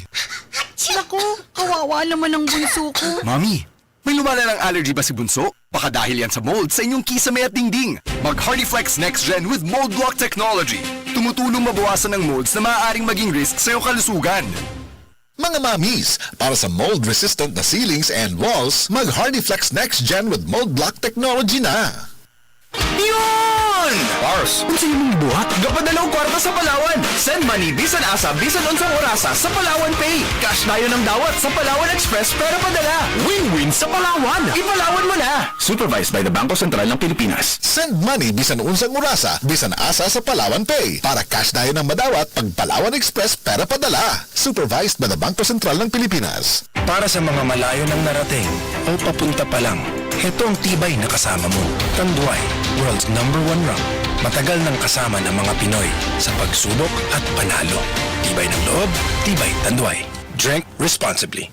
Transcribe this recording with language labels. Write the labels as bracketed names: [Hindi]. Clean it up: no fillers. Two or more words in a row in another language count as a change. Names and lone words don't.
[Filipino] Naku, kawawa naman ang bunso ko. Mami, may lumala ng allergy ba si Bunso? Baka dahil yan sa mold sa inyong kisame at dingding. [English] Mag Hardyflex Next Gen with Mold Block Technology. [Filipino] Tumutulong mabawasan ng molds na maaaring maging risk sa iyong kalusugan. Mga mamis, para sa mold-resistant na [English] ceilings and walls, [Filipino] mag-Hardyflex Next Gen with Mold Block Technology na. Yun! [Cebuano] Pars, kung sa'yo mong buhat, gapadalaw kwarta sa Palawan. [English] Send money, [Cebuano] bisan asa, bisan unsang orasa sa Palawan Pay. Cash tayo ng dawat sa Palawan Express pero padala. [Filipino] Win-win sa Palawan. Ipalawan mo na. [English] Supervised by the Bangko Sentral ng Pilipinas. Send money [Cebuano] bisan unsang urasa, bisan asa sa Palawan Pay. Para cash tayo ng madawat pag Palawan Express pera padala. [English] Supervised by the Bangko Sentral ng Pilipinas. [Filipino] Para sa mga malayo ng narating o papunta pa lang, heto ang tibay na kasama mo. [English] Tanduay, world's #1 rank. [Filipino] Matagal nang kasama ng mga Pinoy sa pagsubok at panalo. Tibay ng loob, tibay Tanduay. [English] Drink responsibly.